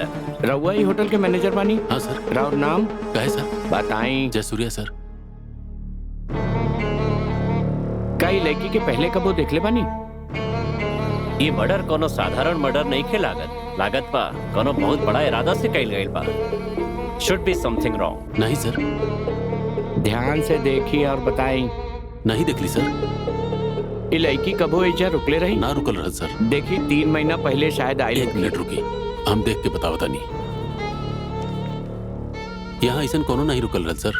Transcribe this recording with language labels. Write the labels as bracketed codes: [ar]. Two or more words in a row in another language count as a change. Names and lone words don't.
[bho] रउआ ही होटल के मैनेजर बानी? हाँ सर। राउर नाम कहे सर? बताई। जयसूर्या सर। कई लड़की के पहले कबो देखले बानी? ये मर्डर कोनो साधारण मर्डर नहीं खे लागत बा कोनो बहुत बड़ा इरादा से कइल गइल बा। [en] should be something wrong. [bho] नहीं सर। ध्यान से देखी और बताई। नहीं देखली सर। ये लड़की कबो एजा रुकले रही? ना रुकल रह सर। देखी 3 महीना पहले शायद आई। 1 मिनट रुकी, हम देख के बतावता नहीं। यहाँ ऐसा कोनो नहीं रुकल रह सर।